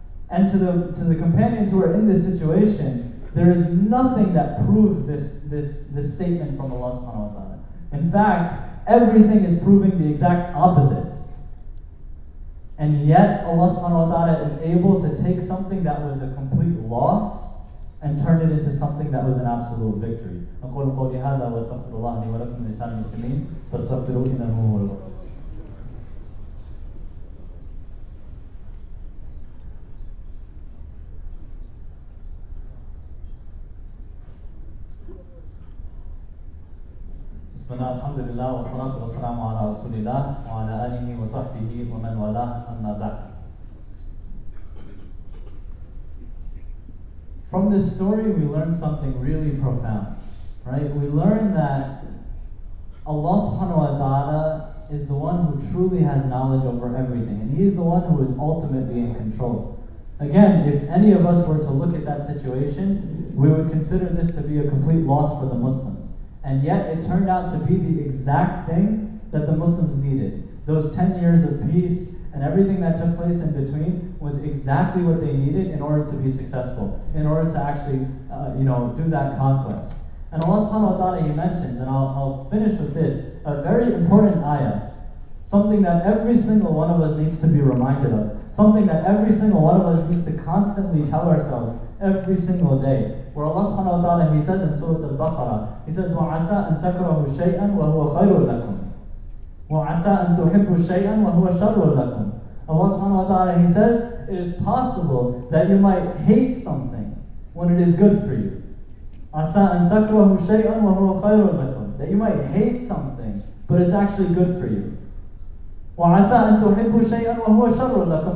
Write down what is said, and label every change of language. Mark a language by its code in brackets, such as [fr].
[en] And to the companions who are in this situation, there is nothing that proves this statement from Allah subhanahu wa ta'ala. In fact, everything is proving the exact opposite. And yet Allah subhanahu wa ta'ala is able to take something that was a complete loss and turn it into something that was an absolute victory. [ar] أقول قولي هذا وأستغفر الله لي ولكم ولسائر المسلمين فاستغفروه إنه هو الغفور. بسم الله الحمد لله والصلاة والسلام على رسول الله وعلى آله وصحبه ومن والاه أما بعد. [en] From this story, we learn something really profound, right? We learn that Allah subhanahu wa ta'ala is the one who truly has knowledge over everything, and He is the one who is ultimately in control. Again, if any of us were to look at that situation, we would consider this to be a complete loss for the Muslims. And yet it turned out to be the exact thing that the Muslims needed. Those 10 years of peace and everything that took place in between was exactly what they needed in order to be successful, in order to actually do that conquest. And Allah subhanahu wa ta'ala, He mentions, and I'll finish with this, a very important ayah, something that every single one of us needs to be reminded of, something that every single one of us needs to constantly tell ourselves every single day. Where Allah subhanahu wa ta'ala, He says [ar] in Surah Al-Baqarah, He says, وَعَسَىٰ أَن تَكْرَهُ شَيْئًا وَهُوَ خَيْرٌ لَكُمْ وَعَسَىٰ أَن تُحِبُّ شَيْئًا وَهُوَ شَرٌّ لَكُمْ. [en] Allah subhanahu wa ta'ala, He says, it is possible that you might hate something when it is good for you. [ar] عَسَىٰ أَن تَكْرَهُ شَيْئًا وَهُوَ خَيْرٌ لَكُمْ. [en] That you might hate something, but it's actually good for you. [ar] وَعَسَىٰ أَن تُحِبُّ شَيْئًا وَهُوَ شَرٌّ لَكُمْ.